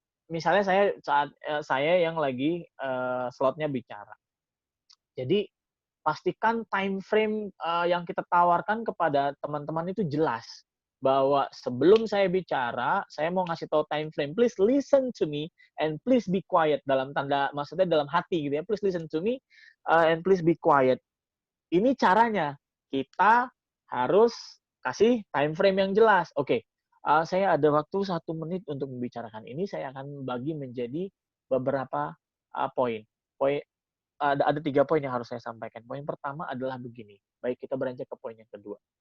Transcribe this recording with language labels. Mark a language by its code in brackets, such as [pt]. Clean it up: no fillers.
[id] Misalnya saya yang lagi slotnya bicara. Jadi pastikan time frame yang kita tawarkan kepada teman-teman itu jelas. Bahwa sebelum saya bicara, saya mau ngasih tahu time frame. [en] Please listen to me and please be quiet. [id] Maksudnya dalam hati gitu ya. [en] Please listen to me and please be quiet. [id] Ini caranya. Kita harus kasih time frame yang jelas. Oke. Saya ada waktu 1 menit untuk membicarakan ini. Saya akan bagi menjadi beberapa poin. Ada 3 poin yang harus saya sampaikan. Poin pertama adalah begini. Baik, kita beranjak ke poin yang kedua.